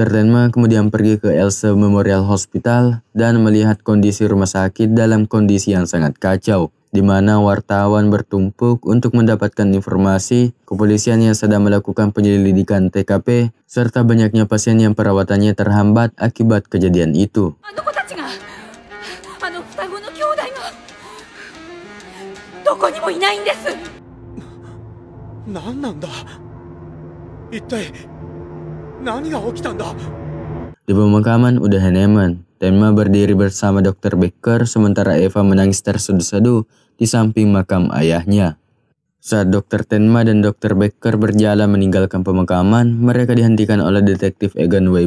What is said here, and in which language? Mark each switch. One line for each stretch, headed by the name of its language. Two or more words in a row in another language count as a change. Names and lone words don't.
Indonesian: Tenma kemudian pergi ke Else Memorial Hospital dan melihat kondisi rumah sakit dalam kondisi yang sangat kacau. di mana wartawan bertumpuk untuk mendapatkan informasi kepolisian yang sedang melakukan penyelidikan TKP, serta banyaknya pasien yang perawatannya terhambat akibat kejadian itu.
Japanese: あの子たちがあの双子の兄弟がどこにもいないんです。何なんだ一体何が起きたんだ。
Indonesian: Di pemakaman udah Heinemann, Tenma berdiri bersama Dr. Becker sementara Eva menangis terseduh-seduh di samping makam ayahnya. Saat Dr. Tenma dan Dr. Becker berjalan meninggalkan pemakaman, mereka dihentikan oleh detektif Egan W.